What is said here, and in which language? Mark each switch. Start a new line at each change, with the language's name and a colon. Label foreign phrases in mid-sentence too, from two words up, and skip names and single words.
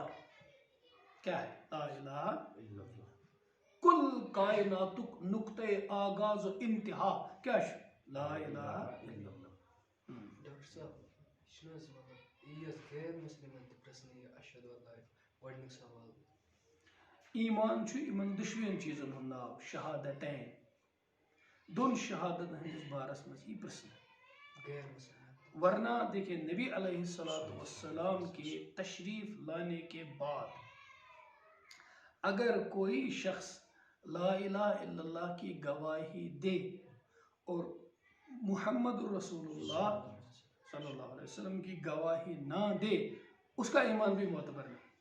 Urdu: کیا ہے؟
Arabic: لا الہ
Urdu: کل کائنات نقطۂ آغاز و انتہا کیا ہے؟
Arabic: لا الہ الا اللہ.
Kashmiri: ڈاکٹر صاحب یہ غیر مسلمن تہ پرسن اشہد اللہ گۄڈنیُک سوال. ایمان چھُ یمن دشوین چیزن ہند ناو، شہادتین. دون شہادت ہندس بارس مز یہ پرسن غیر مسلمان.
Urdu: ورنہ دیکھیں نبی
Arabic: علیہ السلام
Urdu: کے تشریف لانے کے بعد اگر کوئی شخص
Arabic: لا الہ الا اللہ
Urdu: کی گواہی دے اور
Arabic: محمد رسول اللہ صلی اللہ علیہ وسلم
Urdu: کی گواہی نہ دے، اس کا ایمان بھی معتبر نہیں.